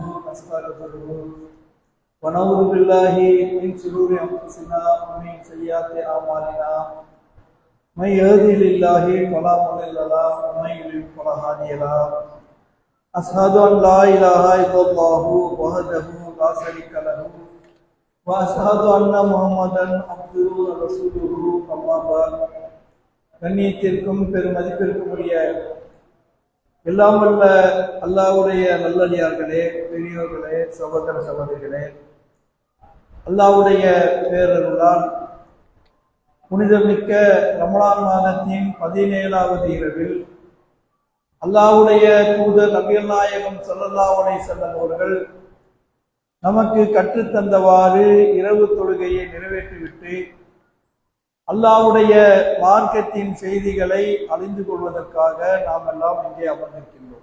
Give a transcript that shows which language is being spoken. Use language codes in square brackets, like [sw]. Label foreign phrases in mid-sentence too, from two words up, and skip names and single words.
[ar] ونستغفره ونعوذ بالله من شرور انفسنا ومن سيئات اعمالنا من يهده الله فلا مضل له ومن يضلل فلا هادي له أشهد أن لا إله إلا الله وحده لا شريك له وأشهد أن محمدا عبده ورسوله أما بعد [ta] கண்ணியத்திற்கும் பெருமதிப்பிற்கும் உரிய எல்லாம் வல்ல அல்லாஹ்வுடைய நல்லடியார்களே, பெரியோர்களே, சகோதர சகோதரிகளே, அல்லாஹ்வுடைய பேரருளால் புனிதமிக்க ரமலான் மாதத்தின் 17வது இரவில் அல்லாஹ்வுடைய தூதர் நபிகள் நாயகம் [ar] صلى الله عليه وسلم [ta] அவர்கள் நமக்கு கற்றுத்தந்தவாறு இரவு தொழுகையை நிறைவேற்றிவிட்டு அல்லாஹ்வுடைய மார்க்கத்தின் செய்திகளை அறிந்து கொள்வதற்காக நாம் எல்லாம் இங்கே அமர்ந்திருக்கின்றோம்.